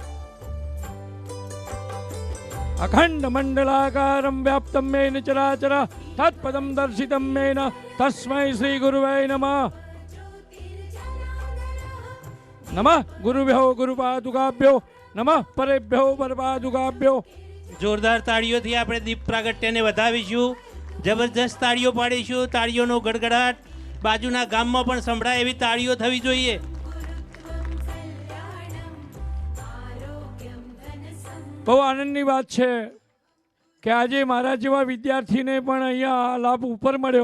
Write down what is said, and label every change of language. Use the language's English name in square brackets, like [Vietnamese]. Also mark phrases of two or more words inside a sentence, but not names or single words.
[Sanskrit] अखण्डमण्डलाकारं व्याप्तं येन चराचर तत्पदं दर्शितं येन तस्मै श्रीगुरुवे नमः. नमः गुरुभ्यो गुरुपादुकाभ्यो नमः परेभ्यो परपादुकाभ्यो. [Gujarati] જોરદાર તાળીઓથી આપણે દીપ પ્રાગટ્યને વધાવીશું. જબરજસ્ત તાળીઓ પાડીશું. તાળીઓનો ગડગડાટ બાજુના ગામમાં પણ સંભળાય એવી તાળીઓ થવી જોઈએ. બહુ આનંદની વાત છે કે આજે મારા જેવા વિદ્યાર્થીને પણ અહીંયા લાભ ઉપર મળ્યો.